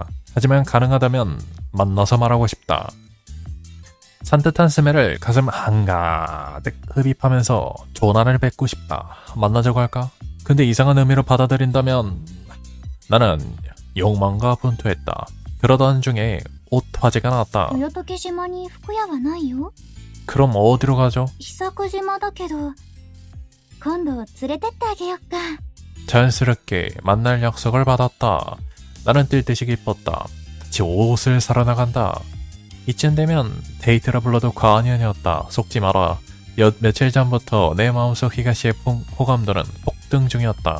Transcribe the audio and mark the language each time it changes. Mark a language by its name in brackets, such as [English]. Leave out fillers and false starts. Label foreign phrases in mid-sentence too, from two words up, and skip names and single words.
[Korean] 하지만 가능하다면 만나서 말하고 싶다. 산뜻한 스멜을 가슴 한가득 흡입하면서 조난을 뱉고 싶다. 만나자고 할까? 근데 이상한 의미로 받아들인다면 나는 욕망과 분투했다. 그러던 중에 옷 화제가 나왔다. [Japanese] 豊時島に服屋はないよ。 [Korean] 그럼 어디로 가죠? [Japanese] 久久島だけど、今度連れてってあげよっか。 [Korean] 자연스럽게 만날 약속을 받았다. 나는 뛸 듯이 기뻤다. 같이 옷을 사러 나간다. 이쯤 되면 데이트라 불러도 과언이 아니었다. 속지 마라. 며칠 전부터 내 마음속 히가시의 호감도는 폭등 중이었다.